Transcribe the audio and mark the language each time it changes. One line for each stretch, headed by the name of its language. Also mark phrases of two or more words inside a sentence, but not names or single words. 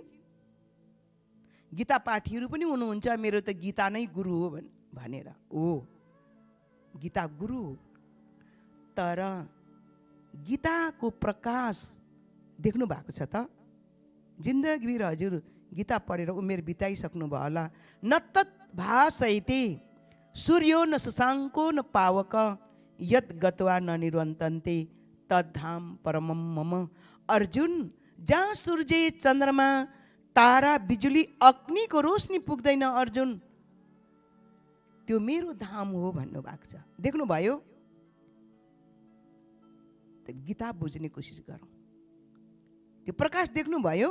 Nepali: गीता पाठीहरू पनि हुनुहुन्छ, मेरो त गीता नै गुरु हो भनेर। ओ, गीता गुरु हो, तर गीताको प्रकाश देख्नु भएको छ त? जिन्दगीभर हजुर गीता पढेर उमेर बिताइसक्नु भयो होला।
Sanskrit: न तत् भासयते सूर्यो न शशाङ्को न पावक यत् गत्वा न निर्वन्तन्ते तद्धाम परमं मम।
Nepali: अर्जुन, जहाँ सूर्य चन्द्रमा तारा बिजुली अग्निको रोशनी पुग्दैन अर्जुन, त्यो मेरो धाम हो भन्नुभएको छ। देख्नुभयो? गीता बुझ्ने कोसिस गरौँ। त्यो प्रकाश देख्नुभयो?